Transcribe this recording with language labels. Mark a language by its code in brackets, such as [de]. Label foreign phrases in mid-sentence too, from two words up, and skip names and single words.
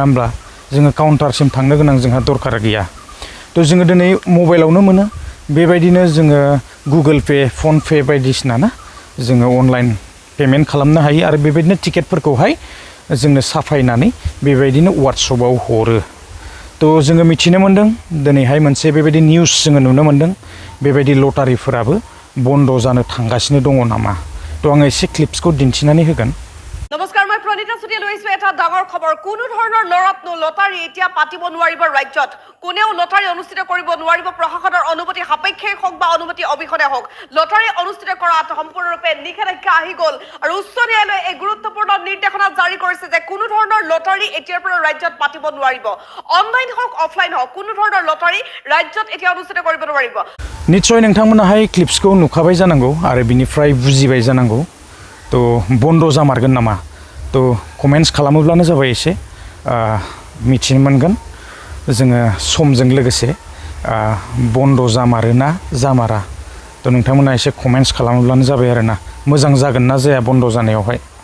[brx] होमब्ला जोङो काउन्टारसिम थांनो गोनां जोंहा दरकार गैया तो जोङो दिनै मबाइलावनो मोनो बेबायदिनो जोङो गुगोल पे फन पे बायदिसिना ना जोङो [en] online payment [brx] खालामनो हायो आरो बेबायदिनो टिकेटफोरखौहाय जोंनो साफायनानै बेबायदिनो वाट्सएपआव हरो तो जोङो मिथिनो मोनदों दिनैहाय मोनसे बेबायदि निउस जोङो नुनो मोनदों बेबायदि लटारिफोराबो बन्द जानो थांगासिनो दङ नामा तो आङो एसे क्लिप्सखौ दिन्थिनानै होगोन [hi] नमस्कार मैं [as] प्रणीता सुटिया লৈছো এটা ডাঙৰ খবৰ কোনো ধৰণৰ লৰত্ন লটাৰী এতিয়া পাতিব নোৱাৰিব ৰাজ্যত কোনেও লটাৰী অনুষ্ঠিত কৰিব নোৱাৰিব প্ৰশাসনৰ অনুমতি সাপেক্ষে হওক বা অনুমতি অবিহনে হওক লটাৰী অনুষ্ঠিত কৰাত সম্পূৰ্ণৰূপে নিষেধাজ্ঞা আহি গ'ল আৰু উচ্চ ন্যায়ালয়ে এই গুৰুত্বপূৰ্ণ নিৰ্দেশনা জাৰি কৰিছে যে কোনো ধৰণৰ লটাৰী এতিয়াৰ পৰা ৰাজ্যত পাতিব নোৱাৰিব অনলাইন হওক অফলাইন হওক কোনো ধৰণৰ লটাৰী ৰাজ্যত এতিয়া অনুষ্ঠিত কৰিব নোৱাৰিব [brx] निश्चय नोंथांमोनाहाय क्लिप्सखौ नुखाबाय जानांगौ आरो बिनिफ्राय बुजिबाय जानांगौ तो बन्द जामारगोन नामा तो कमेन्ट्स खालामोब्लानो जाबाय एसे मिथिनो मोनगोन जोङो समजों लोगोसे बन्द जामारोना जामारा तो नोंथांमोना एसे कमेन्ट्स खालामोब्लानो जाबाय आरोना मोजां जागोन ना जाया बन्द जानायावहाय